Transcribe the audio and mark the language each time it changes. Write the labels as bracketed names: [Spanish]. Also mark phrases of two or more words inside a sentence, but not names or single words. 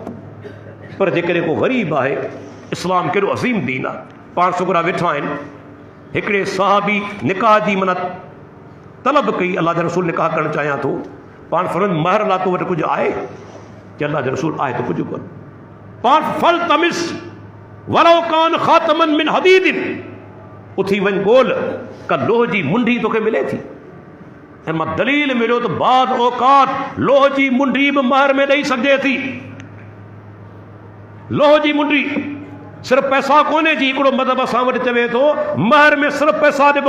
[Sindhi] पर जेकॾहिं को ग़रीब आहे, इस्लाम केॾो अज़ीम दीन आहे। पाण छोकिरा वेठा आहिनि, हिकिड़े सहाबी निकाह जी माना तलब कई, अल्लाह जे रसूल निकाह करणु चाहियां थो। पाण फरमाइनि महर लाइ तो वटि कुझु आहे? कि अल्लाह जे रसूल आहे त कुझु कोन। [Arabic] पाण فالتمس ولو كان خاتما من حديد, [Sindhi] उथी वञ ॻोल्ह का लोह जी मुंडी तोखे मिले थी। ऐं मां दलील मिलियो त बाद औकात लोह जी मुंडी बि महर में ॾेई सघिजे थी। लोह जी मुंडी सिर्फ पैसा कोन्हे जी। हिकिड़ो मदहब असां वटि चवे थो महर में सिर्फ पैसा ॾिबा।